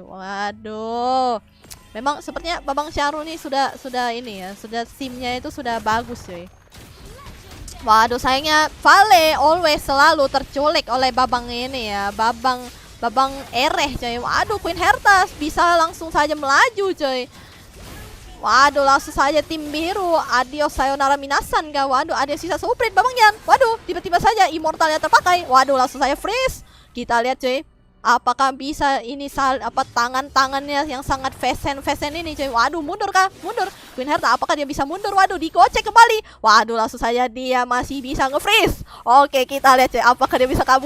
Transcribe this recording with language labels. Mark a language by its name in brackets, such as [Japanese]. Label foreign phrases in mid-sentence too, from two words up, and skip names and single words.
[Indonesian] Waduh, memang sepertinya Babang Syahrul ini sudah ini ya, sudah simnya itu sudah bagus coy. Waduh, sayangnya Vale always selalu terculik oleh Babang ini ya, Babang Ereh coy. Waduh, Queen Hertas bisa langsung saja melaju coy. Waduh, langsung saja tim biru. [Japanese] Adios さよなら皆さん kah? [Indonesian] Waduh, ada sisa Suprit Babang Yan. Waduh, tiba-tiba saja Immortalnya terpakai. Waduh, langsung saya freeze. Kita lihat coy, apakah bisa ini tangannya yang sangat fashion ini coy. Waduh, mundur kah? Queen Herta, apakah dia bisa mundur? Waduh, digocek kembali. Waduh, langsung saja dia masih bisa nge-freeze. Oke, kita lihat coy, apakah dia bisa kabur?